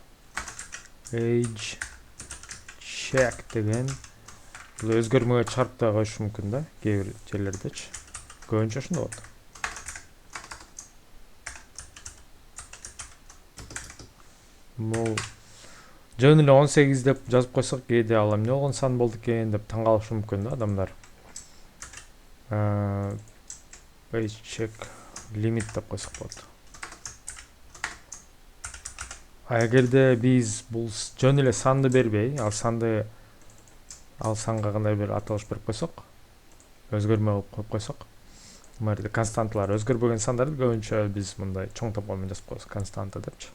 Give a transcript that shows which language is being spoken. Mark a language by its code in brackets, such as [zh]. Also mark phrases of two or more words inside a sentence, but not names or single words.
[en] Age check [ky] деген бул өзгөрмөгө чыгарып да коюш мүмкүн да, кээ бир жерлердечи. Көбүнчө ошондой болот. Бул жөн эле 18 деп жазып койсок, кээде ал эмне болгон сан болду экен деп таң калышы мүмкүн да адамдар. [en] Age check limit [ky] деп койсок болот. Эгерде биз бул жөн эле санды бербей, ал санга кандай бир аталыш берип койсок, өзгөрмө кылып коюп койсок, мына константалар өзгөрбөгөн сандарды көбүнчө биз мындай чоң топор менен жазып коебуз, константа депчи.